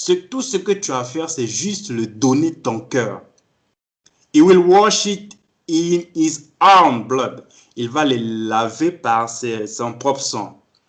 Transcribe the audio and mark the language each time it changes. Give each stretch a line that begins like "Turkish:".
French: Tout ce que tu as à faire, c'est juste le donner ton cœur.
English: He will wash it in his own blood.
French: Il va les laver par son propre sang.